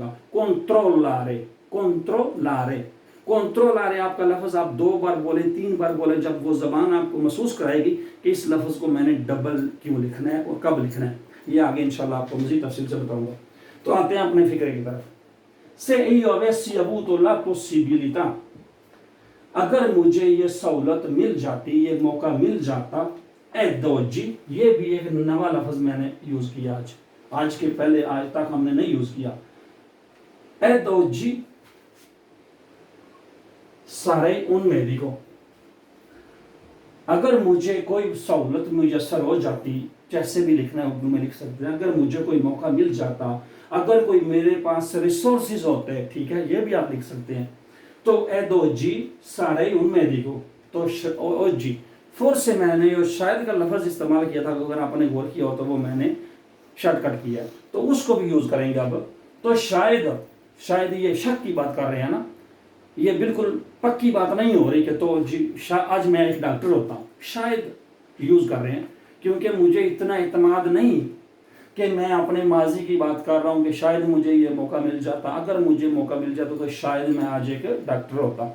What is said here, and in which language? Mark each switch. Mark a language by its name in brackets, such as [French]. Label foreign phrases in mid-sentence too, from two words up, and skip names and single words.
[Italian] controllare, controllare, controllare [Urdu] آپ کا لفظ آپ 2 بار بولے 3 بار بولے، جب وہ زبان آپ کو محسوس کرائے گی کہ اس لفظ کو میں نے ڈبل کیوں لکھنا ہے اور کب لکھنا ہے، یہ آگے ان شاء اللہ آپ کو مزید تفصیل سے بتاؤں گا. تو آتے ہیں اپنے فکر کی طرف. [Italian] से io avessi avuto la possibilità, [Urdu] اگر مجھے یہ سہولت مل جاتی، یہ موقع مل جاتا, [Italian] ed oggi, [Urdu] یہ بھی ایک نوا لفظ میں نے یوز کیا آج کے پہلے آج تک ہم نے نہیں یوز کیا. [Italian] ed oggi sarei un medico, [Urdu] اگر مجھے کوئی سہولت میسر ہو جاتی، جیسے بھی لکھنا ہے اردو میں لکھ سکتے ہیں، اگر مجھے کوئی موقع مل جاتا، اگر کوئی میرے پاس ریسورسز ہوتے، ٹھیک ہے، یہ بھی آپ لکھ سکتے ہیں. [Italian] तो ed oggi sarei un medico, [Urdu] تو oggi پھر سے میں نے یہ شاید کا لفظ استعمال کیا تھا، اگر آپ نے غور کیا ہو تو وہ میں نے شارٹ کٹ کیا، تو اس کو بھی یوز کریں گے اب. تو شاید یہ شک کی بات کر رہے ہیں نا، یہ بالکل پکی بات نہیں ہو رہی کہ تو جی آج میں ایک ڈاکٹر ہوتا ہوں، شاید یوز کر رہے ہیں، کیونکہ مجھے اتنا اطمینان نہیں کہ میں اپنے ماضی کی بات کر رہا ہوں کہ شاید مجھے یہ موقع مل جاتا، اگر مجھے موقع مل جاتا تو شاید میں آج ایک ڈاکٹر ہوتا.